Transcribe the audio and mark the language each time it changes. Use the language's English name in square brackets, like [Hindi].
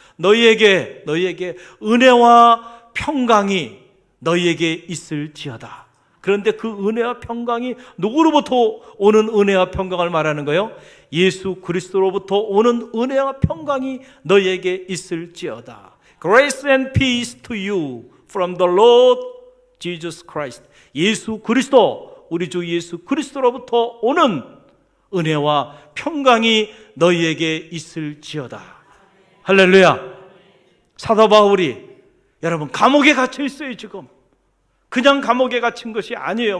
[Korean] 너희에게 은혜와 평강이 너희에게 있을지어다. 그런데 그 은혜와 평강이 누구로부터 오는 은혜와 평강을 말하는 거예요? 예수 그리스도로부터 오는 은혜와 평강이 너희에게 있을지어다. [English] Grace and peace to you from the Lord Jesus Christ. [Korean] 예수 그리스도, 우리 주 예수 그리스도로부터 오는 은혜와 평강이 너희에게 있을지어다. 할렐루야. 사도 바울이 여러분 감옥에 갇혀 있어요. 지금 그냥 감옥에 갇힌 것이 아니에요.